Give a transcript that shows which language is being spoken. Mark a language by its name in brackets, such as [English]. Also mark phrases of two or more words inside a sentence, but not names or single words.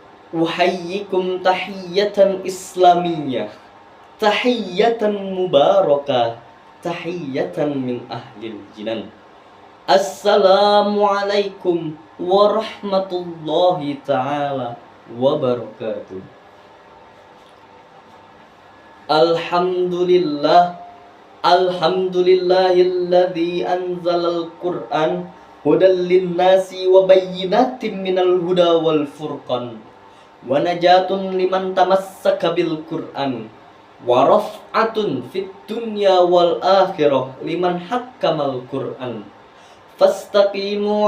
[Arabic] أحييكم تحية إسلامية، تحية مباركة، تحية من أهل الجنان. السلام عليكم ورحمة الله تعالى وبركاته. الحمد لله، الحمد لله الذي أنزل القرآن هدى للناس وبينات من الهدى والفرقان ونجاة لمن تمسك بالقرآن ورفعة في الدنيا والآخرة لمن حكم القرآن فاستقيموا